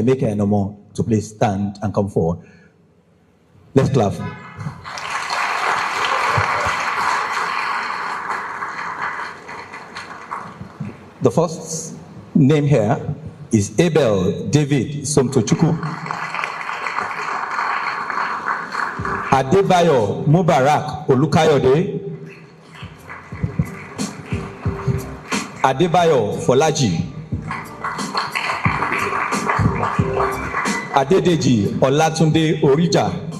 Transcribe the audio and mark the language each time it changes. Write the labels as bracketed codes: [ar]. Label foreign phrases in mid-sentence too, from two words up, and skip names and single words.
[en] Emeka Enomo, to please stand and come forward. Let's clap. The first name here is Abel David Somtochukwu. Adebayo Mubarak Olukayode. Adebayo Folaji. Adedeji Olatunde Orija.